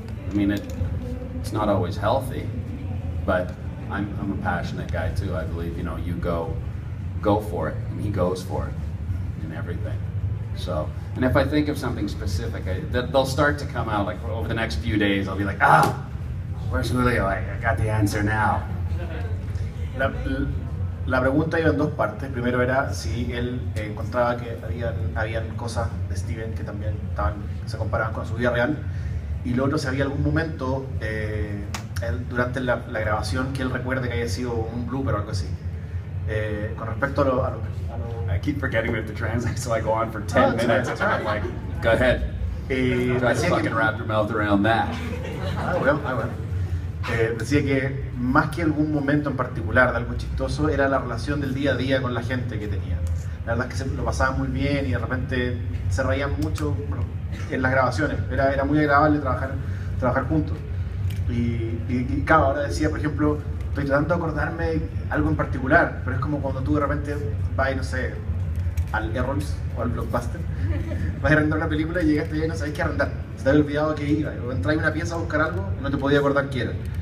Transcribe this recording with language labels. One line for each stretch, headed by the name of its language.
English: I mean, it's not always healthy, but I'm a passionate guy too. I believe, you know, you go for it, and he goes for it in everything. So, and if I think of something specific, they'll start to come out, like over the next few days, I'll be like, where's Julio? I got the answer now.
Spanish: La pregunta iba en dos partes. Primero era si él encontraba que habían cosas de Steven que también se comparaban con su vida real. Y lo otro, si había algún momento durante la grabación que él recuerde que haya sido un blooper o algo así. Con respecto a lo
English: I keep forgetting we have to translate, so I go on for 10 minutes. And I'm like, go ahead. Try to fucking wrap your mouth around that. I will.
Spanish: Decía que más que algún momento en particular de algo chistoso, era la relación del día a día con la gente que tenía. La verdad es que lo pasaban muy bien y de repente se reían mucho en las grabaciones. Era muy agradable trabajar juntos. Y claro, ahora decía, por ejemplo, estoy tratando de acordarme algo en particular, pero es como cuando tú de repente vas, no sé, al Errols o al Blockbuster, vas a arrendar una película y llegaste y no sabes qué arrendar, se te había olvidado que iba, o entras en una pieza a buscar algo y no te podía acordar qué era.